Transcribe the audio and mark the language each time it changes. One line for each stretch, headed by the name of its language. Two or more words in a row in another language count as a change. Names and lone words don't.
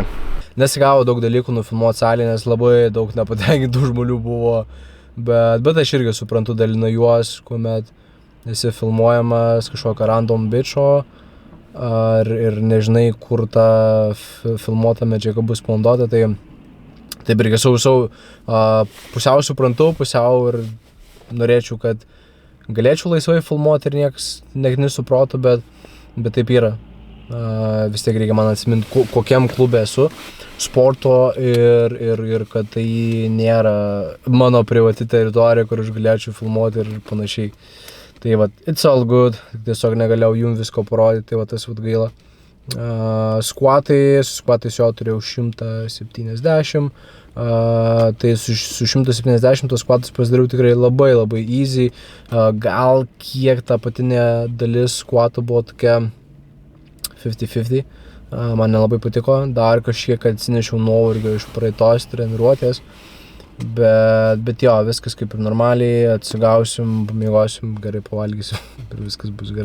Lithuanian: Nesigavo daug dalykų nufilmuoti salėje, nes labai daug nepatenkintų žmonių buvo, bet aš irgi suprantu, dalina juos, kuomet esi filmuojamas kažkokio random bičo ir nežinai, kur ta filmuota medžiaga bus panaudota, tai taip irgi pusiau suprantu, pusiau ir norėčiau, kad galėčiau laisvai filmuoti ir niekas nesuprato, bet taip yra. Vis tiek reikia man atsiminti, kokiam klube esu sporto ir kad tai nėra mano privati teritorija, kur aš galėčiau filmuoti ir panašiai. Tai va,
English: it's all good,
Lithuanian: tiesiog negalėjau jums visko parodyti, tai va tas gaila. Squatais jo turėjau 170, tai su 170 tos squatais pasidariau tikrai labai easy, gal kiek ta patinė dalis squato buvo tokia 50-50, man nelabai patiko, dar kažkiek atsinešiau nuovargio iš praeitos treniruotės, bet jo, viskas kaip ir normaliai, atsigausim, pamiegosim, gerai pavalgysim ir viskas bus gerai.